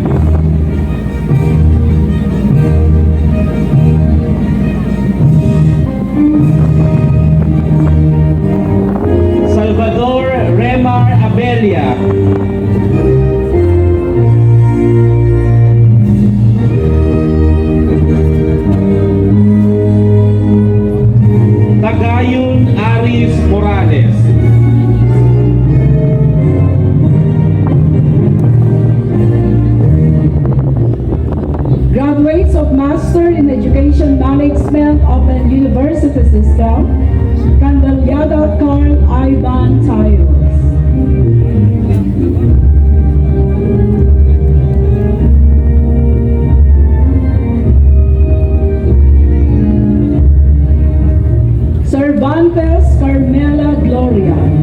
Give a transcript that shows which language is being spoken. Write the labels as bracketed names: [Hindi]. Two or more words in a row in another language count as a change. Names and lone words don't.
[English] Salvador Remar Abelia. Tagayun Aris Morales. Graduates of Master in Education Management of the University System, Candaliada Carl Ivan Tayos. Cervantes Carmela Gloria.